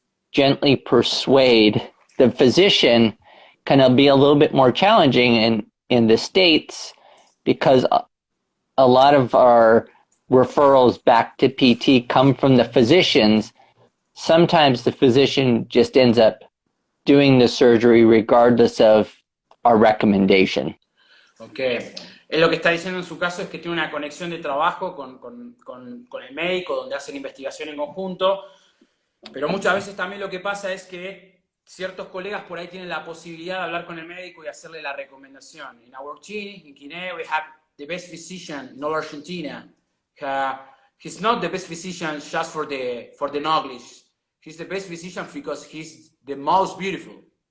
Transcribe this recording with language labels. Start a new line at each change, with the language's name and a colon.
English: gently persuade the physician can be a little bit more challenging in the States, because a lot of our referrals back to PT come from the physicians. Sometimes the physician just ends up doing the surgery regardless of our recommendation. Okay.
Spanish: Él lo que está diciendo en su caso es que tiene una conexión de trabajo con el médico, donde hacen investigación en conjunto, pero muchas veces también lo que pasa es que ciertos colegas por ahí tienen la posibilidad de hablar con el médico y hacerle la recomendación.
English: In our team, in KINÉ, we have the best physician in all Argentina. He's not the best physician just for the knowledge. He's the best physician because he's the most beautiful.